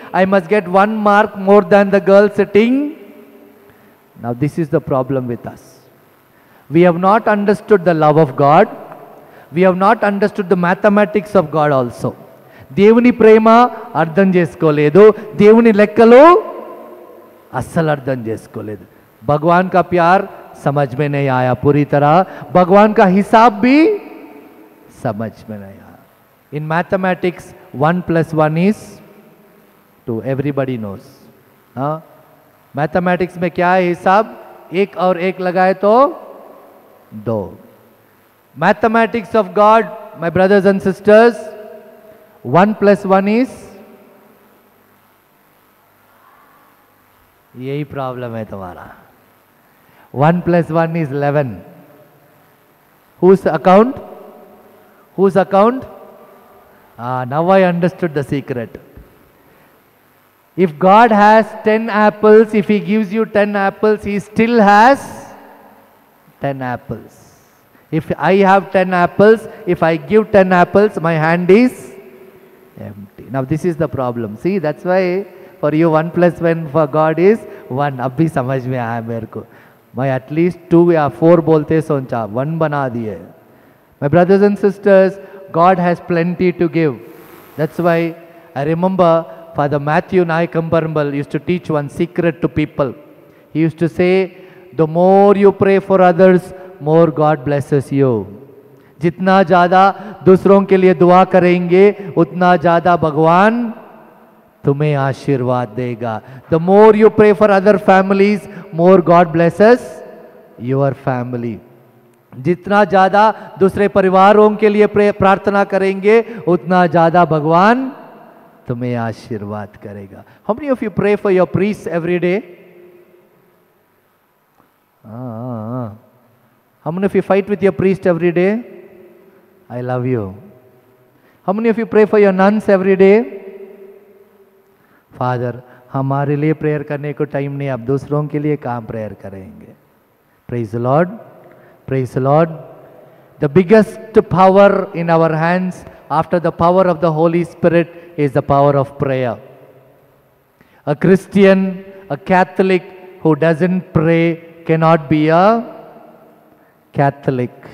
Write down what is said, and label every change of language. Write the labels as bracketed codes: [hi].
[en] I must get 1 mark more than the girl sitting. Now this is the problem with us. We have not understood the love of God. We have not understood the mathematics of God also. [te] దేవుని ప్రేమ అర్థం చేసుకోలేదు, దేవుని లెక్కలు అస్సలు అర్థం చేసుకోలేదు. [hi] भगवान का प्यार समझ में नहीं आया पूरी तरह, भगवान का हिसाब भी समझ में नहीं आया. [en] In mathematics 1 + 1 is 2, everybody knows. [hi] हाँ, मैथमेटिक्स में क्या है हिसाब, एक और एक लगाए तो 2. [en] mathematics of God, my brothers and sisters, 1 + 1 is, [hi] यही प्रॉब्लम है तुम्हारा. [en] 1 + 1 is 11. Whose account? Whose account? Now I understood the secret. If God has 10 apples, if He gives you 10 apples, He still has 10 apples. If I have 10 apples, if I give 10 apples, my hand is empty. Now this is the problem. See, that's why for you 1 + 1 for God is 1. [hi] अब भी समझ में आया मेरे को. मैं [en] at least [hi] 2 या 4 बोलते सोचा 1 बना दिए. [en] My brothers and sisters, God has plenty to give. That's why I remember Father Matthew Nayakambarambal used to teach one secret to people. He used to say, the more you pray for others, more God blesses you. [hi] जितना ज़्यादा दूसरों के लिए दुआ करेंगे, उतना ज़्यादा भगवान तुम्हें आशीर्वाद देगा. [en] The more you pray for other families, more God blesses your family. [hi] जितना ज़्यादा दूसरे परिवारों के लिए प्रार्थना करेंगे, उतना ज़्यादा भगवान तुम्हें आशीर्वाद करेगा. [en] How many of you pray for your priests every day? How many of you fight with your priest every day? I love you. How many of you pray for your nuns every day? [hi] Father, हमारे लिए prayer करने को time नहीं, अब दूसरों के लिए काम प्रेयर करेंगे. [en] Praise the Lord. Praise the Lord. The biggest power in our hands after the power of the Holy Spirit is the power of prayer. A Christian, a Catholic who doesn't pray cannot be a Catholic.